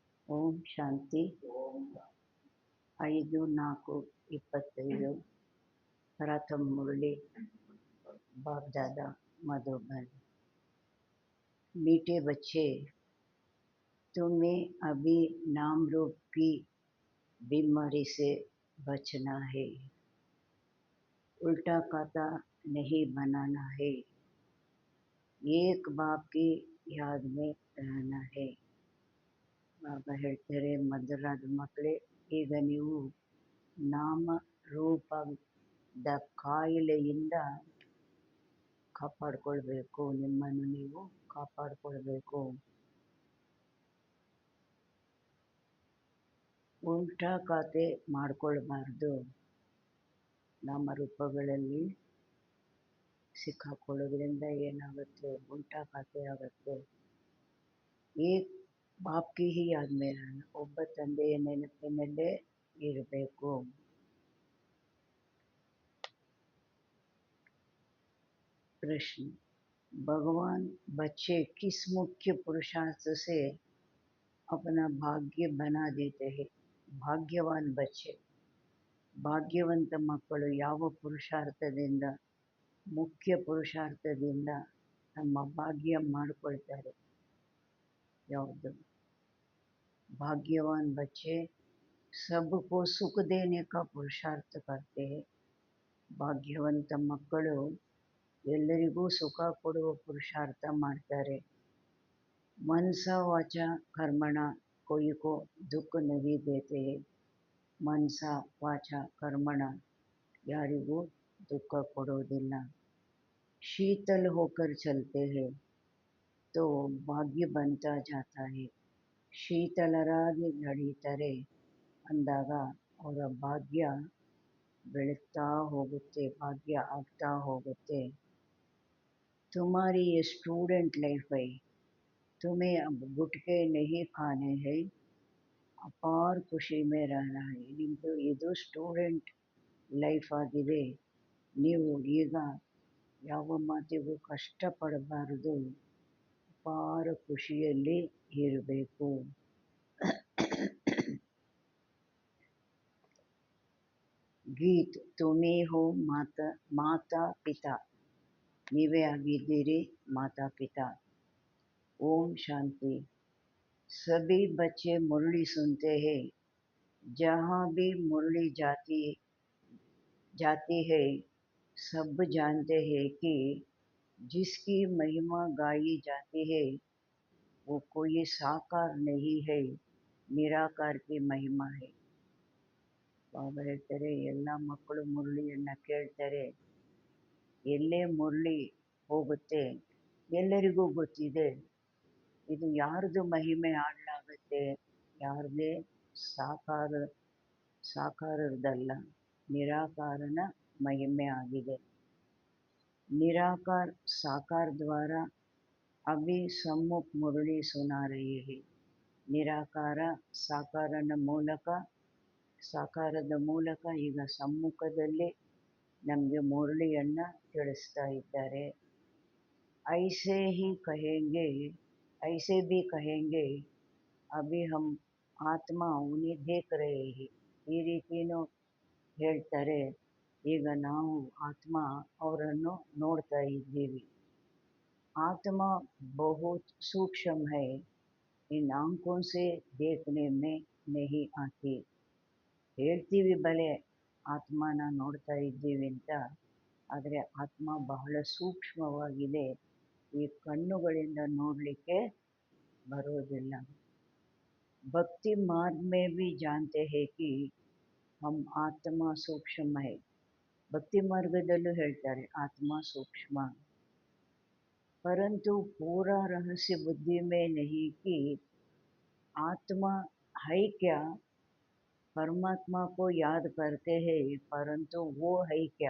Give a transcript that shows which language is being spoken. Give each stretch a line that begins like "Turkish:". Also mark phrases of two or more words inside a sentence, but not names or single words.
Kannada: ಓಂ ಶಾಂತಿ.
Hindi: 5-4-25 प्रथम मुरली बाप दादा मधुबन। मीठे बच्चे, तुम्हें अभी नाम रूप की बीमारी से बचना है। उल्टा खाता नहीं बनाना है। एक बाप की याद में रहना है.
Kannada: ಬಾಬಾ ಹೇಳ್ತಾರೆ, ಮಧುರಾದ ಮಕ್ಕಳೇ, ಈಗ ನೀವು ನಾಮ ರೂಪದ ಕಾಯಿಲೆಯಿಂದ ಕಾಪಾಡಿಕೊಳ್ಬೇಕು. ನಿಮ್ಮನ್ನು ನೀವು ಕಾಪಾಡಿಕೊಳ್ಬೇಕು. ಉಲ್ಟಾ ಖಾತೆ ಮಾಡಿಕೊಳ್ಬಾರ್ದು. ನಾಮರೂಪಗಳಲ್ಲಿ ಸಿಕ್ಕಾಕೊಳ್ಳೋದ್ರಿಂದ ಏನಾಗುತ್ತೆ? ಉಲ್ಟಾ ಖಾತೆ ಆಗುತ್ತೆ.
Hindi: एक बाप की ही याद में रहना,
Kannada: ಒಬ್ಬ ತಂದೆಯ ನೆನಪಿನಲ್ಲೇ ಇರಬೇಕು.
Hindi: प्रश्न, भगवान बच्चे किस मुख्य पुरुषार्थ से अपना भाग्य बना देते हैं? भाग्यवान बच्चे,
Kannada: ಭಾಗ್ಯವಂತ ಮಕ್ಕಳು ಯಾವ ಪುರುಷಾರ್ಥದಿಂದ, ಮುಖ್ಯ ಪುರುಷಾರ್ಥದಿಂದ ತಮ್ಮ ಭಾಗ್ಯ ಮಾಡಿಕೊಳ್ತಾರೆ? ಯಾವುದು?
Hindi: भाग्यवान बच्चे सबको सुख देने का पुरुषार्थ करते हैं.
Kannada: ಭಾಗ್ಯವಂತ ಮಕ್ಕಳು ಎಲ್ಲರಿಗೂ ಸುಖ ಕೊಡುವ ಪುರುಷಾರ್ಥ ಮಾಡ್ತಾರೆ.
Hindi: मनसा वाचा कर्मण कोई को दुख नहीं देते हैं. मनसा वाचा कर्मण
Kannada: ಯಾರಿಗೂ ದುಃಖ ಕೊಡೋದಿಲ್ಲ.
Hindi: शीतल होकर चलते हैं तो भाग्य बनता जाता है.
Kannada: ಶೀತಲರಾಗಿ ನಡೀತಾರೆ ಅಂದಾಗ ಅವರ ಭಾಗ್ಯ ಬೆಳೀತಾ ಹೋಗುತ್ತೆ, ಭಾಗ್ಯ ಆಗ್ತಾ ಹೋಗುತ್ತೆ.
Hindi: तुम्हारी ये स्टूडेंट लाइफ है, तुम्हें अब गुटके नहीं खाने हैं, अपार ಖುಷಿ में रहना है.
Kannada: ನಿಮ್ಮದು ಇದು ಸ್ಟೂಡೆಂಟ್ ಲೈಫ್ ಆಗಿದೆ. ನೀವು ಈಗ ಯಾವ ಮಾತಿಗೂ ಕಷ್ಟಪಡಬಾರದು, ಅಪಾರ ಖುಷಿಯಲ್ಲಿ ಇರಬೇಕು.
Hindi: गीत, तुम्हीं हो माता पिता,
Kannada: ನೀವೇ ಆಗಿದ್ದೀರಿ ಮಾತಾ ಪಿತಾ.
Hindi: ओम शांति. सभी बच्चे मुरली सुनते हैं. जहाँ भी मुरली जाती है सब जानते हैं कि जिसकी महिमा गाई जाती है वो कोई साकार नहीं है, निराकार की महिमा है.
Kannada: ಬಾಬಾ ಹೇಳ್ತಾರೆ, ಎಲ್ಲ ಮಕ್ಕಳು ಮುರಳಿಯನ್ನು ಕೇಳ್ತಾರೆ. ಎಲ್ಲೇ ಮುರಳಿ ಹೋಗುತ್ತೆ ಎಲ್ಲರಿಗೂ ಗೊತ್ತಿದೆ ಇದು ಯಾರ್ದು ಮಹಿಮೆ ಹಾಡಲಾಗುತ್ತೆ, ಯಾರದೇ ಸಾಕಾರದಲ್ಲ, ನಿರಾಕಾರನ ಮಹಿಮೆ ಆಗಿದೆ.
Hindi: निराकार साकार द्वारा अभी सम्मुख मुरली सुना रहे हैं.
Kannada: ನಿರಾಕಾರ ಸಾಕಾರನ ಮೂಲಕ, ಸಾಕಾರದ ಮೂಲಕ ಈಗ ಸಮ್ಮುಖದಲ್ಲಿ ನಮಗೆ ಮುರಳಿಯನ್ನು ತಿಳಿಸ್ತಾ ಇದ್ದಾರೆ.
Hindi: ऐसे ही कहेंगे, ऐसे भी कहेंगे अभी हम आत्मा उन्हें देख रहे हैं.
Kannada: ಈ ರೀತಿನೂ ಹೇಳ್ತಾರೆ, ಈಗ ನಾವು ಆತ್ಮ ಅವರನ್ನು ನೋಡ್ತಾ ಇದ್ದೀವಿ.
Hindi: आत्मा बहुत सूक्ष्म है, इन आंखों से देखने में नहीं आती.
Kannada: ಹೇಳ್ತೀವಿ ಬಲೆ ಆತ್ಮನ ನೋಡ್ತಾ ಇದ್ದೀವಿ ಅಂತ, ಆದರೆ ಆತ್ಮ ಬಹಳ ಸೂಕ್ಷ್ಮವಾಗಿದೆ, ಈ ಕಣ್ಣುಗಳಿಂದ ನೋಡಲಿಕ್ಕೆ ಬರೋದಿಲ್ಲ. ಭಕ್ತಿ ಮಾರ್ಗ
Hindi: में भी जानते हैं कि हम आत्मा सूक्ष्म है.
Kannada: ಭಕ್ತಿ ಮಾರ್ಗದಲ್ಲೂ ಹೇಳ್ತಾರೆ ಆತ್ಮ ಸೂಕ್ಷ್ಮ.
Hindi: परंतु पूरा रहस्य बुद्धि में नहीं कि आत्मा है क्या. परमात्मा को याद करते हैं परंतु वो है क्या.